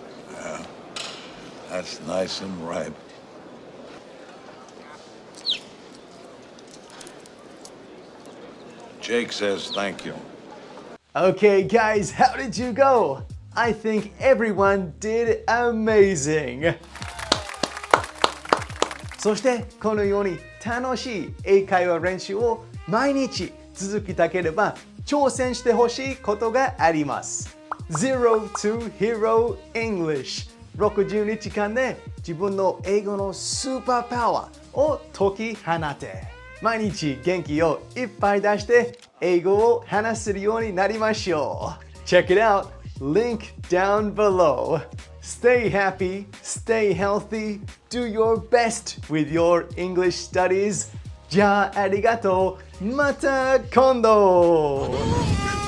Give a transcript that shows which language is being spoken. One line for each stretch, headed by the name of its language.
English: Yeah, that's nice and ripe. Jake says thank you. Okay, guys, how did you go? I think everyone did amazing.
Japanese: そしてこのように楽しい英会話練習を毎日続けたければ挑戦してほしいことがあります。 Zero to Hero English 60日間で自分の英語のスーパーパワーを解き放て毎日元気をいっぱい出して英語を話せるようになりましょう。
English: Check it out! Link down below. Stay happy, stay healthy, do your best with your English studies.
Japanese: じゃあありがとう。また今度